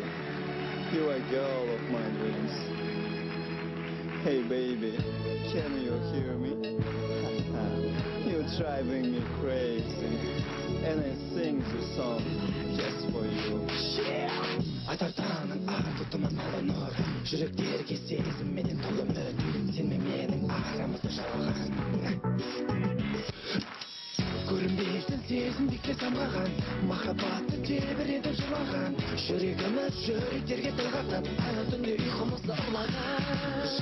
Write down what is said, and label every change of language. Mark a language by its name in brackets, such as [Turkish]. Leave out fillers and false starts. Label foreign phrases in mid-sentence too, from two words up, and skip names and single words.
[English] You are girl of my dreams. Hey baby, can you hear me? You're driving me crazy, and I sing this song just for you. [Kazakh] Атартаның артытымын алыныр, жүректерге сезімменен толы үміт, сен мен менің арамызды жалған. Көрінбейтін сезімдікке самғаған, махаббатты тебіреді жылаған, жүрегіміз жүректерге тіл қатып, әр түнде ұйқымызды ұрлаған.